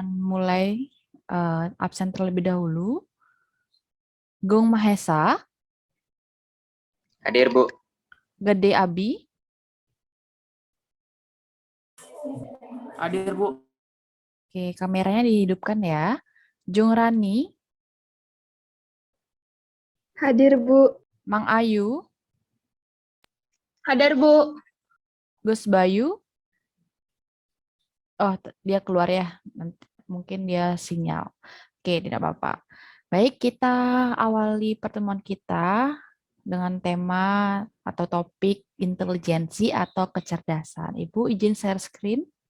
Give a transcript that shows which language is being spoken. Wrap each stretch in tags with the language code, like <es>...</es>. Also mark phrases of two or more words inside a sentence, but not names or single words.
<id>akan mulai absen terlebih dahulu. Gung Mahesa. Hadir, Bu. Gede Abi. Hadir, Bu. Oke, kameranya dihidupkan ya. Jung Rani. Hadir, Bu. Mang Ayu. Hadir, Bu. Gus Bayu. Oh, dia keluar ya. Nanti, mungkin dia sinyal. Oke, tidak apa-apa. Baik, kita awali pertemuan kita dengan tema atau topik intelijensi atau kecerdasan. Ibu izin</id> <en>share screen.</en>